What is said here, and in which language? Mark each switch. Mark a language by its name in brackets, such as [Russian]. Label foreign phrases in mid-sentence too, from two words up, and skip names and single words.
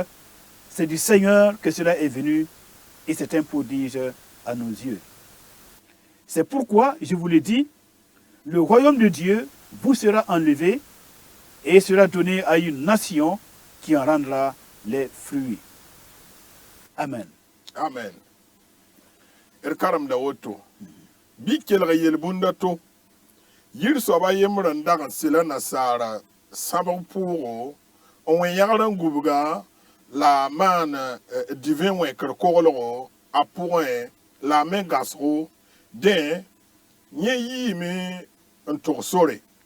[French] C'est du Seigneur que cela est venu, et c'est un prodige à nos yeux. C'est pourquoi, je vous le dis, le royaume de Dieu vous sera enlevé et sera donné à une nation qui en rendra les fruits. Amen. [Mossi] Amen. D karemda woto. Bɩ kelg yel-bũndã to. Yir soaba yembr n dag n sɩla nasaara sãbg pʋʋgo, n wẽ-yãgr n gubga, la a maan divẽ wẽkr koglgo a pʋgẽ, la a me gasgo, dẽ yẽ yiime n tʋg sore.